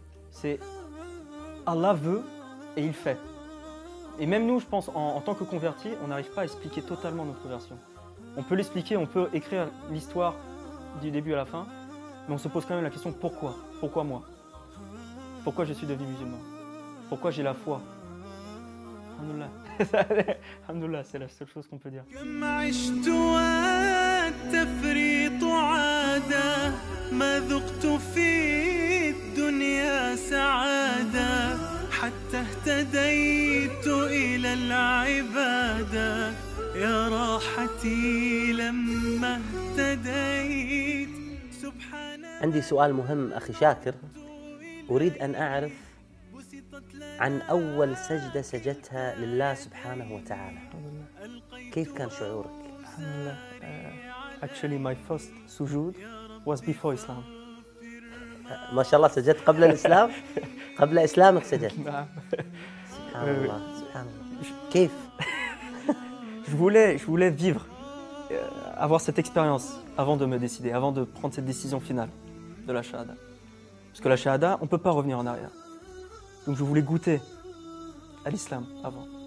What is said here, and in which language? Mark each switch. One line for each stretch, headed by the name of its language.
French: C'est Allah veut et il fait. Et même nous, je pense, en tant que convertis, on n'arrive pas à expliquer totalement notre conversion. On peut l'expliquer, on peut écrire l'histoire du début à la fin, mais on se pose quand même la question pourquoi? Pourquoi moi? Pourquoi je suis devenu musulman? Pourquoi j'ai la foi? Alhamdoulilah. Alhamdoulilah, c'est la seule chose qu'on peut dire.
Arabic: كم عشت والتفريط عادة ما ذقت في الدنيا سعادة حتى اهتديت إلى العبادة يا راحتي لما اهتديت سبحان. عندي سؤال مهم أخي شاكر، أريد أن أعرف عن أول سجدة سجدتها لله سبحانه وتعالى. كيف كان شعورك؟ Alhamdulillah.
English: Actually, my first sujood was before Islam.
Arabic: ما شاء الله سجدت قبل الإسلام؟ قبل إسلامك سجدت؟ نعم. سبحان الله سبحان الله. كيف؟
French: Je voulais vivre, avoir cette expérience avant de me décider, avant de prendre cette décision finale de la shahada. Parce que la shahada, on ne peut pas revenir en arrière. Donc je voulais goûter à l'islam avant.